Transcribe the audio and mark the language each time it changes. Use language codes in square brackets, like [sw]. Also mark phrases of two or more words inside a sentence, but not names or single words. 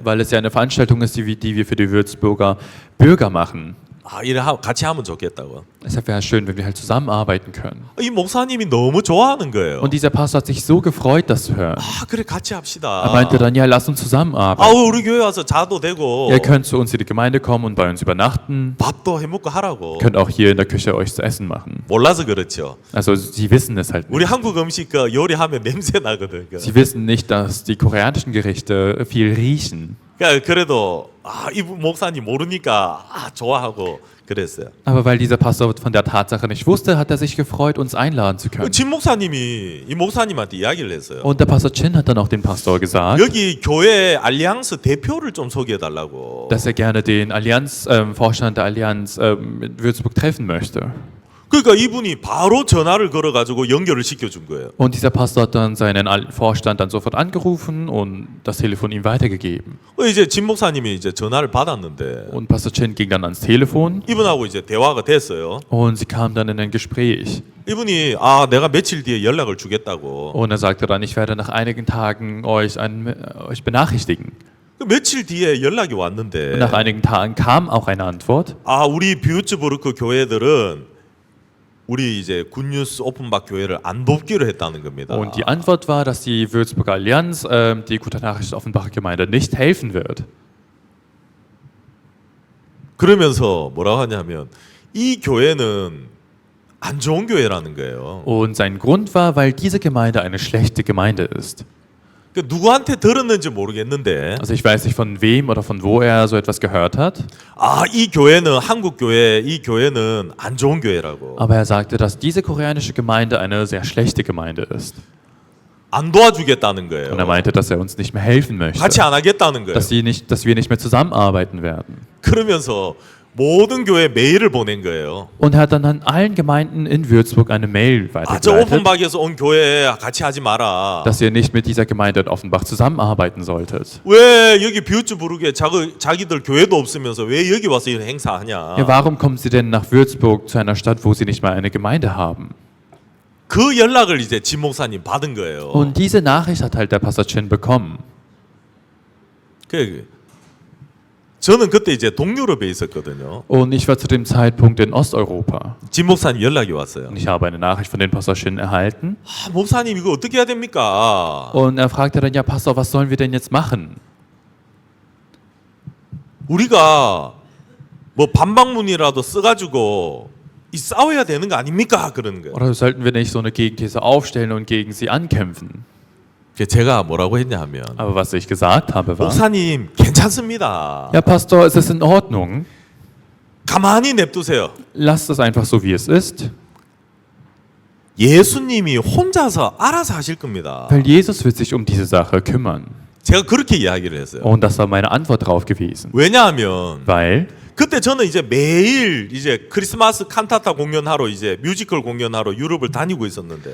[de] Weil es ja eine Veranstaltung ist, die wir für die Würzburger Bürger machen. [ko] 이래 같이 하면 좋겠다고. [de] Deshalb wäre es schön, wenn wir halt zusammenarbeiten können. [ko] 이 목사님이 너무 좋아하는 거예요. [de] Und dieser Pastor hat sich so gefreut, das zu hören. [ko] 그래 같이 합시다. [de] Er meinte dann, ja, lass uns zusammenarbeiten. [ko] 우리 교회 와서 자도 되고 [de] Ihr könnt zu uns in die Gemeinde kommen und bei uns übernachten. [ko] 밥도 해 먹고 하라고. [de] Könnt auch hier in der Küche euch zu essen machen. [ko] 몰라서 그렇죠. [de] Also sie wissen es halt [ko] 우리 [de] nicht. [ko] 한국 음식 요리하면 냄새 나거든. [de] Sie wissen nicht, dass die koreanischen Gerichte viel riechen. [ko] 그래도 이분 목사님 모르니까 좋아하고 그랬어요. [de] Aber weil dieser Pastor von der Tatsache nicht wusste, hat er sich gefreut, uns einladen zu können. [ko] 진 목사님이 이 목사님한테 이야기를 했어요. [de] Und der Pastor Chin hat dann auch dem Pastor gesagt, [ko] 여기 교회 알리앙스 대표를 좀 소개해 달라고. [de] dass er gerne den Vorstand der Allianz in Würzburg treffen möchte. [ko] 그러니까 이분이 바로 전화를 걸어가지고 연결을 시켜준 거예요. [de] Und dieser Pastor hat dann seinen Vorstand dann sofort angerufen und das Telefon ihm weitergegeben. [ko] 이제 진 목사님이 이제 전화를 받았는데 [de] Und Pastor Chin ging dann ans Telefon [ko] 이분하고 이제 대화가 됐어요. [de] und sie kamen dann in ein Gespräch. [ko] 이분이 내가 며칠 뒤에 연락을 주겠다고. [de] Und er sagte dann, ich werde nach einigen Tagen euch benachrichtigen. [ko] 며칠 뒤에 연락이 [de] Und [ko] 왔는데 [de] nach einigen Tagen kam auch eine Antwort. [ko] 우리 뷰츠부르크 교회들은 우리 이제 굿뉴스 오픈박 교회를 안 돕기로 했다는 겁니다. [de] Und die Antwort war, dass die Würzburger Allianz die Gute Nachricht Offenbacher Gemeinde nicht helfen wird. [ko] 그러면서 뭐라고 하냐면 이 교회는 안 좋은 교회라는 거예요. [de] Und sein Grund war, weil diese Gemeinde eine schlechte Gemeinde ist. [ko] 누구한테 들었는지 모르겠는데 [de] Also ich weiß nicht von wem oder von wo er so etwas gehört hat, [ko] 이 교회는 한국 교회, 이 교회는 안 좋은 교회라고. [de] aber er sagte, dass diese koreanische Gemeinde eine sehr schlechte Gemeinde ist. [ko] 안 도와주겠다는 거예요. [de] Und er meinte, dass er uns nicht mehr helfen möchte, [ko] 같이 안 하겠다는 거예요. [de] dass wir nicht mehr zusammenarbeiten werden. [ko] 그러면서 모든 교회 메일을 보낸 거예요. [de] Und er hat dann an allen Gemeinden in Würzburg eine Mail [ko] 저 [de] weitergeleitet, [ko] 오픈박에서 온 교회 같이 하지 마라. [de] dass ihr nicht mit dieser Gemeinde in Offenbach zusammenarbeiten solltet. [ko] 왜 여기 뷰츠부르크에 자기들 교회도 없으면서 왜 여기 와서 이런 행사하냐? [de] Ja, warum kommen sie denn nach Würzburg zu einer Stadt, wo sie nicht mal eine Gemeinde haben? [ko] 그 연락을 이제 진 목사님 받은 거예요. [de] Und diese Nachricht hat halt der Pastor Chin bekommen. [ko] 저는 그때 이제 동유럽에 있었거든요. [de] Und ich war zu dem Zeitpunkt in Osteuropa. [ko] 진 목사님 연락이 왔어요. [de] Und ich habe eine Nachricht von dem Pastor Chin erhalten. [ko] 목사님 이거 어떻게 해야 됩니까? [de] Und er fragte dann, ja Pastor, was sollen wir denn jetzt machen? [ko] 우리가 뭐 반박문이라도 써가지고 싸워야 되는 거 아닙니까? 그러는 거예요. [de] Oder sollten wir nicht so eine Gegenthese aufstellen und gegen sie ankämpfen? [ko] 제가 뭐라고 했냐 하면 [de] Aber was ich gesagt habe war, [ko] 목사님 괜찮습니다. [de] ja Pastor, es ist in Ordnung. [ko] 가만히 냅두세요. [de] Lasst es einfach so, wie es ist. [ko] 예수님이 혼자서 알아서 하실 겁니다. [de] Weil Jesus wird sich um diese Sache kümmern. [ko] 제가 그렇게 이야기를 했어요. [de] Und das war meine Antwort drauf gewesen. [ko] 왜냐하면 [de] Weil [ko] 그때 저는 이제 매일 이제 크리스마스 칸타타 공연하러 이제 뮤지컬 공연하러 유럽을 다니고 있었는데